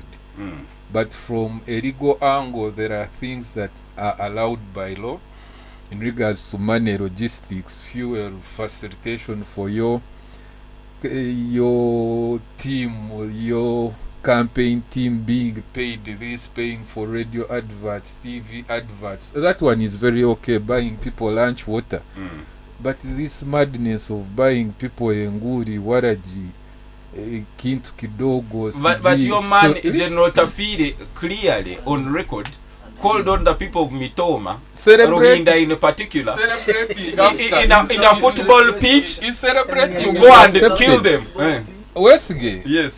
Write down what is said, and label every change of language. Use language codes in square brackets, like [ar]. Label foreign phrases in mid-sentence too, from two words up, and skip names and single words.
[en] But from a legal angle, there are things that are allowed by law in regards to money, logistics, fuel, facilitation for your team, your campaign team being paid this, paying for radio adverts, TV adverts. That one is very okay, buying people lunch, water. But this madness of buying people enguri, waraji, [sw] kintu kidogo. [en] But your man, General Tafire, clearly on record, called on the people of Mitoma, Rwanda in particular, in a football pitch, to go and kill them. Westgate, yes,